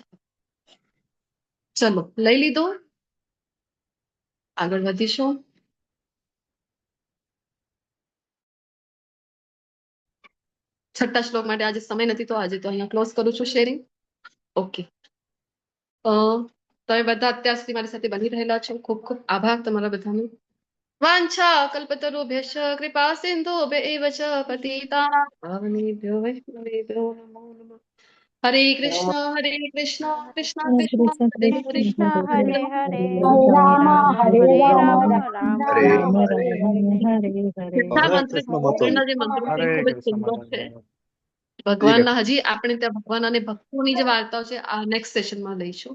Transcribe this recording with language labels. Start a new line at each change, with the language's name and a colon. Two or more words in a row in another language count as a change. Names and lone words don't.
Gujarati: ચલો લઈ લીધો, આગળ વધીશું. છઠ્ઠા શ્લોક માટે આજે સમય નથી, તો આજે તો અહીંયા ક્લોઝ કરું છું શેરિંગ. ઓકે, તમે બધા અત્યાર સુધી મારી સાથે બની રહેલા છો, ખૂબ ખૂબ આભાર તમારા બધાનો.
Sanskrit: वांछा कल्पतरुभ्यश्च कृपा सिंधुभ्यैव च पतितानां पावनेभ्यो वैष्णवेभ्यो नमो नमः. हरे कृष्ण कृष्ण कृष्ण हरे हरे, हरे हरे राम हरे राम હરે
Gujarati: છઠ્ઠા મંત્ર આગળના જે મંત્રો છે એ ખૂબ જ સુંદર છે. ભગવાનના હજી આપણે ત્યાં ભગવાન અને ભક્તોની જે વાર્તાઓ છે આ
English: next sessionમાં
Gujarati: લઈશું.